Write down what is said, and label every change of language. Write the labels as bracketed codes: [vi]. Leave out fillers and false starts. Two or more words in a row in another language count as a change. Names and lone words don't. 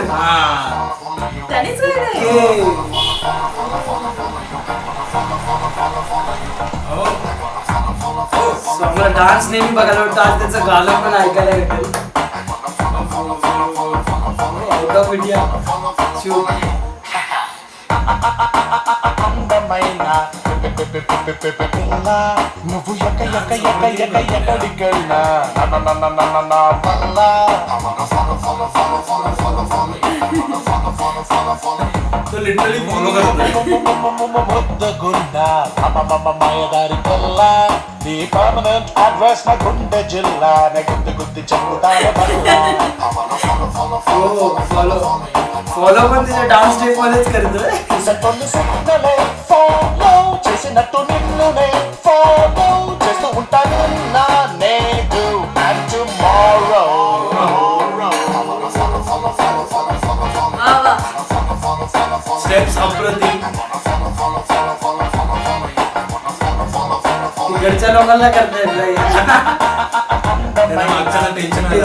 [mr] त्यानेच गायलंय. मला डान्स नेहमी बघायला वाटतं, आज त्याचं गाणं पण ऐकायला भेटेल. [en] Out of India. [te] నువ్వు ఎక్క ఎక్క ఎక్క ఎక్క ఎక్కడికెళ్ళినా [mr] तो लिटरली फॉलो [te] ముద్దగుండా మాయదారి పిల్ల నీ [en] permanent address [te] నా గుండె జిల్లా నా గుద్ది గుద్ది చెప్పుతాను [mr] फॉलो पण तिच्या डान्स स्टेप मध्येच करतोय. [te] కొన్ని సిగ్నలే ఫాలో చేసినట్టు నిన్నునే ఫాలో చేస్తూ ఉంటాను నా నేడు [en] and tomorrow. [mr] स्टेप्स अप्रतिम. तिकडच्या लोकांना करताय मागच्याला टेन्शन